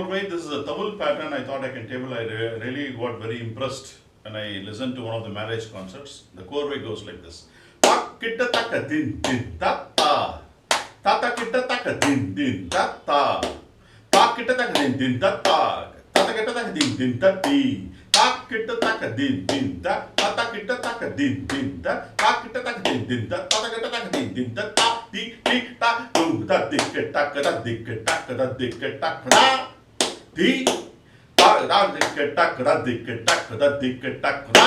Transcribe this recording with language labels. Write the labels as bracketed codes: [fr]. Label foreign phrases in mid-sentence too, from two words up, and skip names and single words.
[en] this is a Tamil pattern. I thought I can table. I really got very impressed when I listened to one of the marriage concerts. The chorus goes like this. Takitta taka din din tata. Tata kitta taka din din tata. Takitta taka din din tata. Tata kitta taka din din tati. Takitta taka din din ta. Tata kitta taka din din ta. Takitta taka din din ta. Tata kitta taka din din ta. Ta di di ta du da dik taka da dik taka da dik taka da. Di ta da dik taka da dik taka da dik taka da.